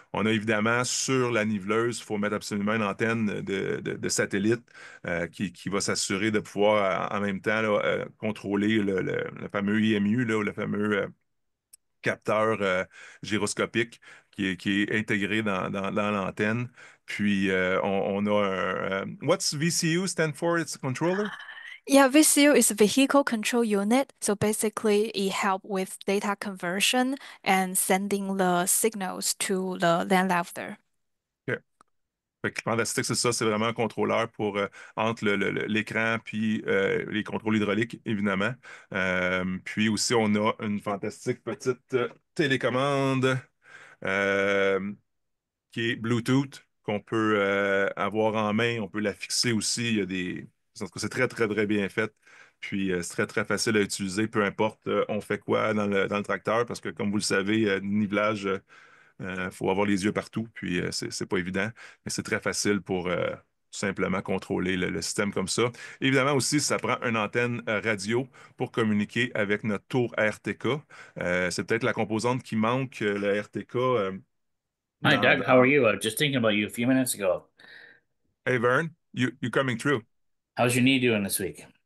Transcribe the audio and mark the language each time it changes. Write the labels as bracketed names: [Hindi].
[French] On a évidemment sur la niveleuse, il faut mettre absolument une antenne de satellite qui va s'assurer de pouvoir en même temps là, contrôler le fameux IMU, là, ou le fameux capteur gyroscopique qui est intégré dans l'antenne. Puis, on a [English] what's VCU stand for? It's a controller? Yeah, VCU is a vehicle control unit. So basically, it help with data conversion and sending the signals to the land leveler. OK. [French] Fait que Fantastique, c'est ça, c'est vraiment un contrôleur pour entre l'écran puis les contrôles hydrauliques, évidemment. Puis aussi, on a une fantastique petite télécommande euh, qui est Bluetooth, qu'on peut avoir en main. On peut la fixer aussi. Il y a des... En tout cas, c'est très bien fait. Puis c'est très facile à utiliser, peu importe on fait quoi dans le tracteur, parce que comme vous le savez, nivelage, faut avoir les yeux partout, puis c'est pas évident, mais c'est très facile pour tout simplement contrôler le système comme ça. Évidemment aussi, ça prend une antenne radio pour communiquer avec notre tour RTK. C'est peut-être la composante qui manque, le RTK. [English] Hi, [French] Dans, [English] Doug. How are you? Just thinking about you a few minutes ago. Hey, Vern, you coming through. How's your knee doing this week?